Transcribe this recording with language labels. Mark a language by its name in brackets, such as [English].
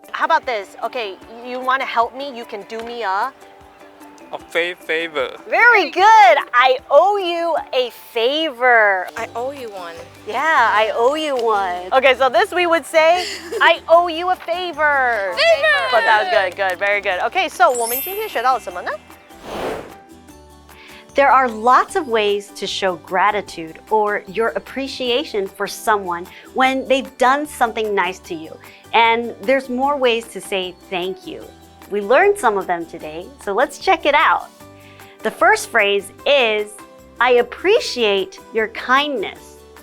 [English] How about this? Okay, you want to help me? You can do me a favor. Very good. I owe you a favor. I owe you one. Yeah, I owe you one. Okay, so this we would say, I owe you a favor. But that was good, very good. Okay, so [Chinese] 我们今天学到了什么呢? [English] There are lots of ways to show gratitude or your appreciation for someone when they've done something nice to you. And there's more ways to say thank you. We learned some of them today, so let's check it out. The first phrase is, I appreciate your kindness.